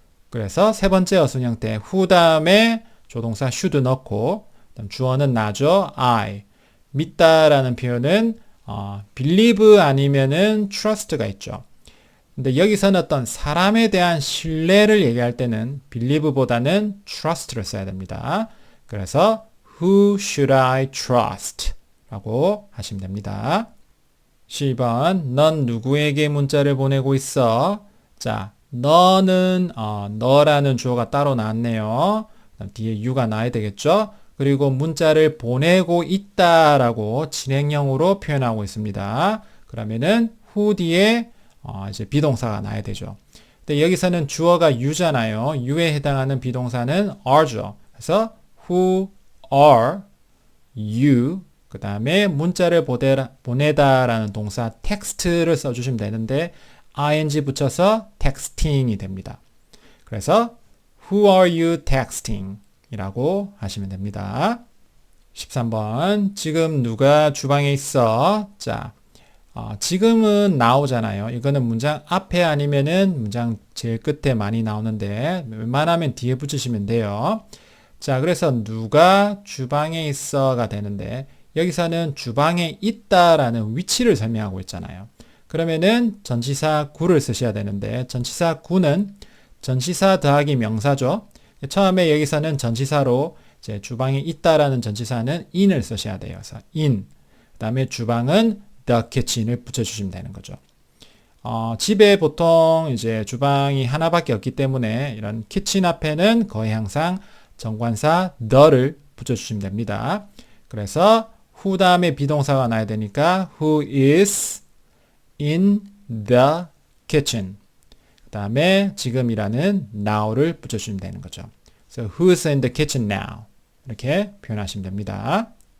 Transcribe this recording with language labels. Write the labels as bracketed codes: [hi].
[ko] 그래서 세 번째 어순 형태 who 다음에 조동사 should 넣고 주어는 나죠. [en] I. [ko] 믿다라는 표현은 believe 아니면은 trust가 있죠. 근데 여기서는 어떤 사람에 대한 신뢰를 얘기할 때는 believe보다는 trust를 써야 됩니다. 그래서 [en] who should I trust? [ko] 라고 하시면 됩니다. 10번 넌 누구에게 문자를 보내고 있어? 자, 너는 너라는 주어가 따로 나왔네요. 뒤에 you가 나와야 되겠죠? 그리고 문자를 보내고 있다라고 진행형으로 표현하고 있습니다. 그러면은 who 뒤에 이제 비동사가 나야 되죠. 근데 여기서는 주어가 you잖아요. you에 해당하는 비동사는 are죠. 그래서 who are you 그 다음에 문자를 보내다라는 동사 text를 써주시면 되는데 ing 붙여서 texting이 됩니다. 그래서 [en] who are you texting? [ko] 이라고 하시면 됩니다. 13번 지금 누가 주방에 있어? 자, 지금은 나오잖아요. 이거는 문장 앞에 아니면은 문장 제일 끝에 많이 나오는데 웬만하면 뒤에 붙이시면 돼요. 자, 그래서 누가 주방에 있어가 되는데 여기서는 주방에 있다라는 위치를 설명하고 있잖아요. 그러면은 전치사 구를 쓰셔야 되는데 전치사 구는 전치사 더하기 명사죠. 처음에 여기서는 전치사로 이제 주방에 있다라는 전치사는 in을 쓰셔야 돼요. 그래서 in. 그 다음에 주방은 the kitchen을 붙여주시면 되는 거죠. 집에 보통 이제 주방이 하나밖에 없기 때문에 이런 kitchen 앞에는 거의 항상 정관사 the를 붙여주시면 됩니다. 그래서 who 다음에 비동사가 나야 되니까 [en] who is in the kitchen. [ko] 그 다음에 지금이라는 now를 붙여주시면 되는 거죠. 그래서 [en] who's in the kitchen now [ko] 이렇게 표현하시면 됩니다.